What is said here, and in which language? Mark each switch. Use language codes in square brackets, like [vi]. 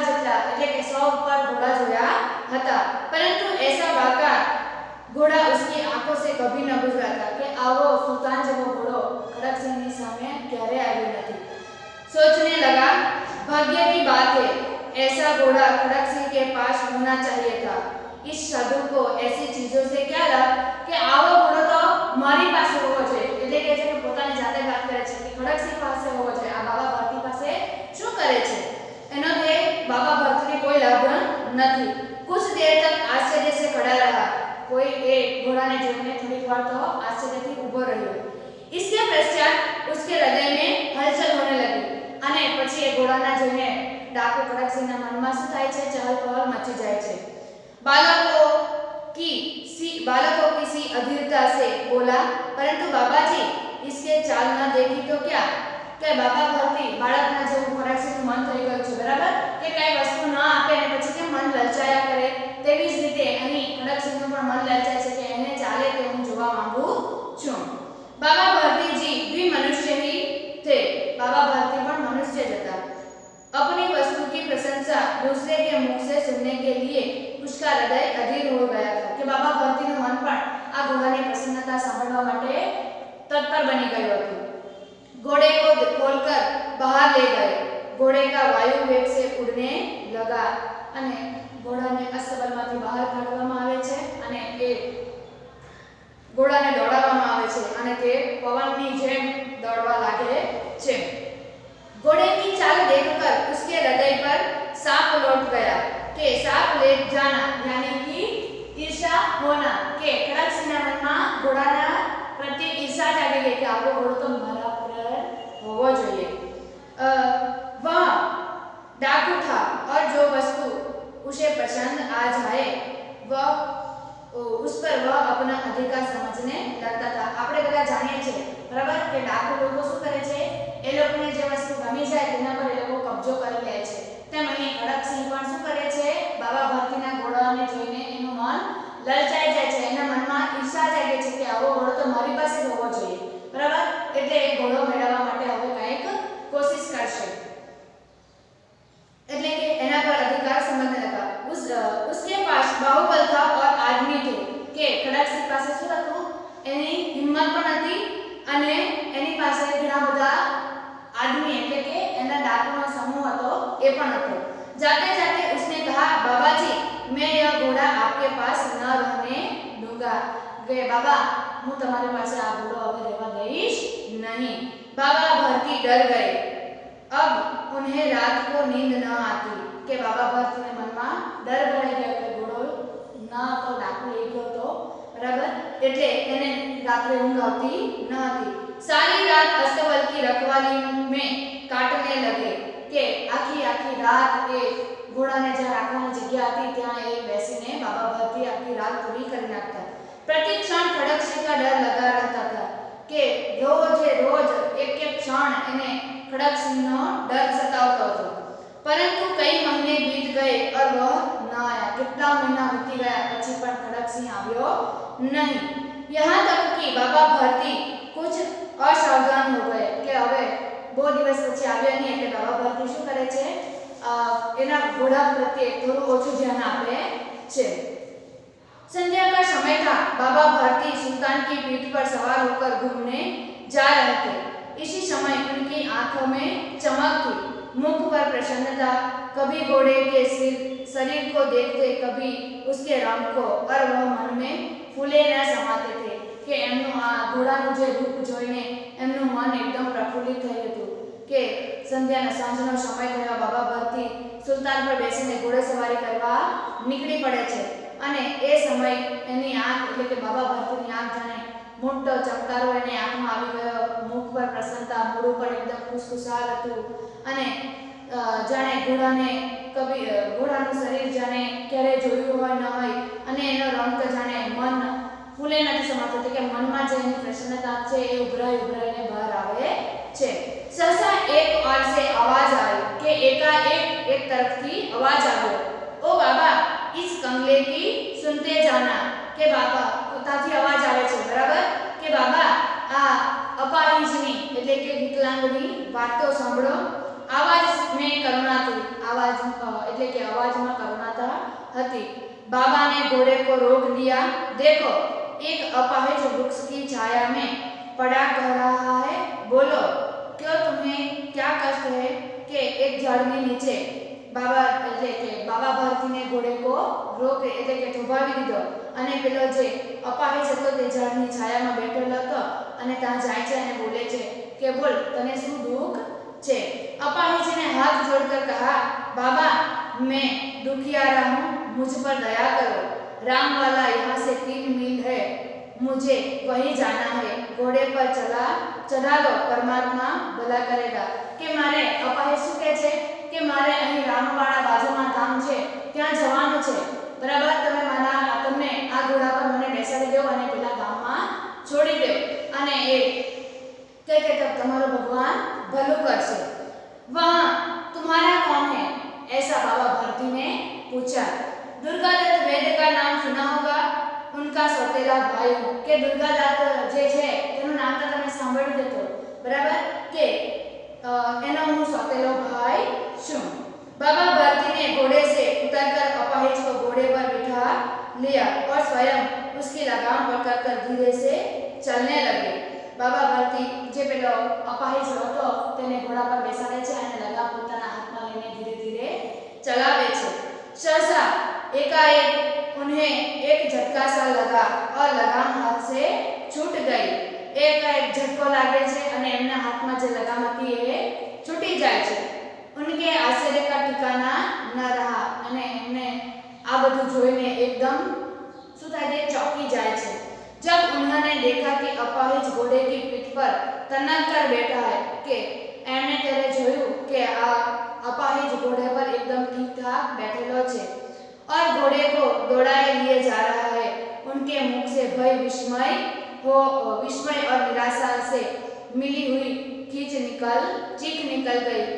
[hi] 100 पर घोड़ा जोया था, परंतु ऐसा बाका घोड़ा उसकी आंखों से कभी न गुजरा था कि आवो सुल्तान जेवो घोड़ो खड़क सिंह [gu] ની સામે ક્યારે આવ્યો નથી। [hi] सोचने लगा, भाग्य की बात है, ऐसा घोड़ा खड़क सिंह के पास होना चाहिए था। इस साधु को ऐसी चीजों से क्या लाभ [gu] कि आवो घोड़ो तो मारी पासे होવો જોઈએ, એટલે કે છે પોતાની જાતે વાત કરે છે કે ખડક સિંહ પાસે હોવો જોઈએ, આ બાબા ભરતી પાસે શું કરે છે, એનો તે બાબા ભરતીને કોઈ લાભ નથી। [hi] कुछ देर तक आश्चर्य से खड़ा रहा, कोई एक घोड़ा ने जोઈને [gu] થોડીક વાર તો આશ્ચર્યથી ઊભો રહ્યો। [hi] इसके पश्चात उसके हृदय में हलचल होने लगी [gu] અને પછી એ ઘોડાના જોઈને ડાકુ ખડકસિંહના મનમાં શું થાય છે, ચહલ-પહલ મચી જાય છે। [hi] बालकों की सी अधीरता से बोला, परंतु बाबाजी इसके चाल न देखी तो क्या, [gu] કે બાબા ભરતી બાળકના જેવું ખડકસિંહનું મન થઈ ગયું છે, બરાબર, કે કઈ વસ્તુ ન આપે અને પછી કે મન લલચાયા કરે, તેવી જ રીતે અહીં ખડકસિંહનું પણ મન લલચાય છે કે એને ચાલે તે હું જોવા માંગુ છું। [hi] बाबा भरती जी भी मनुष्य ही थे, बाबा भरती पण मनुष्य ज था। अपनी वस्तु की प्रशंसा दूसरे के मुख से सुनने के लिए उसका हृदय अधीर हो गया था, कि बाबा भरती [gu] નું મન પણ આ ઘોડાની પ્રસન્નતા સાંભળવા માટે તત્પર બની ગયું હતું। [hi] घोड़े को खोलकर बाहर ले गए, घोड़े का वायु वेग से उड़ने लगा [gu] અને ઘોડાને અસ્તબલમાંથી બહાર કાઢવામાં આવે છે અને એ ઘોડાને દોડાવવામાં આવે છે અને તે પવનની જેમ દોડવા લાગે છે। [hi] घोड़े की चाल देखकर उसके हृदय पर सांप लौट गया, [gu] કે सांप ले जाना यानी कि ईर्ष्या होना, કે ખડકસિંહના મનમાં ઘોડાના પ્રત્યે ईर्ष्या જાગી ગઈ કે આવો ઘોડો તો મારા પર હોવો જોઈએ। [hi] वह डाकू था और जो वस्तु उसे पसंद आ जाए वह उस पर वह अपना अधिकार समझने लगता था। [gu] આપણે બધા જાણીએ છીએ, બરાબર, કે ડાકુ લોકો શું કરે છે, એ લોકોને જે વસ્તુ ગમી જાય તેના પર એ લોકો કબજો કરી લે છે। તેમ અહીં ખડકસિંહ પણ શું કરે છે, બાબા ભરતીના ઘોડાને જોઈને એનું મન લલચાઈ જાય છે, એના મનમાં ઈર્ષા જાગે છે કે આવો ઘોડો તો મારી પાસે જ હોવો જોઈએ, બરાબર, એટલે એ ઘોડો મેળવવા માટે હવે કંઈક કોશિશ કરશે, એટલે કે એના પર [hi] अधिकार समझने लगा। उसके पास बाहुबल था और आदमी थे, [gu] કે ખડકસિંહ પાસે શું હતું, એની હિંમત પણ હતી અને એની પાસે ઘણા બધા આદમી એટલે કે એના ડાકુનો સમૂહ હતો એ પણ હતો। [hi] जाते जाते उसने कहा, बाबाजी मैं यह घोड़ा आपके पास न रहने दूंगा, [gu] કે બાબા હું તમારી પાસે આ ઘોડો હવે રહેવા દઈશ નહીં। [hi] बाबा भरती डर गए, अब उन्हें रात को नींद न आती, [gu] કે બાબા ભરતીને મનમાં ડર ભરાઈ ગયો કે ઘોડો ના તો ડાકુ લઈ ગયો તો, બરાબર, એટલે એને રાત્રે ઊંઘ આવતી ન હતી। [hi] सारी रात अस्तबल की रखवाली में काटने लगे, [gu] કે આખી રાત એ ઘોડાને જ્યાં રાખવાની જગ્યા હતી ત્યાં એ બેસીને બાબા ભરતી આખી રાત પૂરી કરી નાખતા। [hi] प्रति क्षण खड़कसिंह का डर लगा रहता था, [gu] કે રોજે રોજ એક એક ક્ષણ એને ખડકસિંહનો ડર સતાવતો હતો। [hi] परंतु कई महीने बीत गए और वह न आया, कितना महीना बीती गया [gu] પછી પણ ખડકસિંહ આવ્યો [hi] नहीं। यहाँ तक कि बाबा भरती कुछ असावधान हो गए, [gu] કે હવે બહુ દિવસ પછી આવ્યો નહીં એટલે બાબા ભરતી શું કરે છે, એના ઘોડા પ્રત્યે થોડું ઓછું ધ્યાન આપે છે। [hi] संध्या का समय था, बाबा भरती सुल्तान की पीठ पर सवार होकर घूमने जा रहे थे। इसी समय उनकी आंखों में चमक थी, मुख पर प्रसन्नता, कभी घोड़े के शरीर को देखते कभी उसके रंग को, और वह मन में फूले न समाते थे, [gu] કે એમનું આ ઘોડાનું જે રૂપ જોઈને એમનું મન એકદમ પ્રફુલ્લિત થઈ હતું। કે સંધ્યાનો સાંજનો સમય થયો, બાબા ભરતી સુલતાન પર બેસીને ઘોડેસવારી કરવા નીકળી પડે છે અને એ સમય એની આંખ એટલે કે બાબા ભરતીની આંખ જાણે મોટો ચમકારો એની આંખમાં આવી ગયો, મુખ પર પ્રસન્નતા, મોઢું પર એકદમ ખુશખુશાલ હતું અને જાણે ઘોડાનું શરીર જાણે ક્યારે જોયું હોય ન હોય અને એનો રંગ તો જાણે મન ફૂલે નથી સમાતો, કે મનમાં જે એની પ્રસન્નતા છે એ ઉભરાઈને બહાર આવે છે। [hi] सहसा एक ओर से आवाज आई, કે एकाएक एक तरफથી आवाज આવ્યો, ओ बाबा इस कंगले की सुनते जाना, [gu] કે બાબા ત્યાંથી અવાજ આવે છે, બરાબર, કે બાબા આ અપાહિજની એટલે કે વિકલાંગની વાત તો સાંભળો। [hi] आवाज में करुणा थी, आवाज એટલે કે અવાજમાં કરુણા [gu] हती। [hi] बाबा ने घोड़े को रोक दिया। देखो, एक अपाहिज वृक्ष की छाया में पड़ा कह रहा है, बोलो, क्यों तुम्हें क्या कष्ट है कि एक झाड़नी नीचे। बाबा [gu] એટલે કે બાબા ભારતીને ઘોડે કો રોક એટલે કે થોભાવી દીધો અને પેલો જે અપાહિજ હતો તે ઝાડની છાયામાં બેઠેલો હતો અને ત્યાં જાય છે અને બોલે છે કે બોલ, તને શું દુઃખ છે। [hi] अपाहिज ने हाथ जोड़कर कहा, बाबा, मैं दुखियारा हूँ, मुझ पर दया करो। राम वाला यहाँ से 3 मील है, मुझे वहीं जाना है। घोड़े पर चढ़ा दो, परमात्मा भला करेगा। [gu] કે મારે અપાહિજ શું કહે છે કે મારે અહીં રામવાળા બાજુમાં ગામ છે, ત્યાં જવાનું છે, બરાબર। તમને આ ઘોડા પર મને બેસાડી દો અને પેલા ગામમાં છોડી દો અને એ કહે કે તમારો ભગવાન ભલું કરશે। [hi] वहाँ तुम्हारा कौन है? ऐसा बाबा भारती ने पूछा। दुर्गादत्त वैद्य का नाम सुना होगा, उनका सौतेला भाई हूँ। [gu] के दुर्गादत्त जे छे तेનું નામ તો તમે સાંભળ્યું જ હતો, બરાબર, કે એનો હું સौतेलो भाई છું। [hi] बाबा भारती ने घोड़े से उतरकर अपाहिज को घोड़े पर बिठा लिया और स्वयं उसकी लगाम पकड़कर धीरे से चलने लगे। [gu] बाबा भारती જે પેલો અપાહિજ હતો તેને ઘોડા પર બેસાડે છે અને લગામ પોતાના હાથમાં લઈને ધીરે ધીરે ચલાવે છે। [hi] सहसा एकाएक उन्हें एक झटका सा लगा और लगाम हाथ से छूट गई। [gu] एकाएक झटको लागे છે અને એમના હાથમાં જે લગામ હતી એ છૂટી જાય છે। [hi] उनके आश्चर्य का ठिकाना न रहा [gu] અને એમને આ બધું જોઈને એકદમ શું થાય છે, ચોંકી જાય છે। [hi] जब उन्होंने देखा कि अपाहिज घोड़े की पीठ पर तनक कर बैठा है, [gu] कि एमने तेरे जोयु कि आ अपाहिज घोड़े पर एकदम ठीक ठाक बैठेलो छे [hi] और घोड़े को दौड़ाए लिए जा रहा है, उनके मुख से भय, विस्मय और निराशा से मिली हुई चीख निकल गई।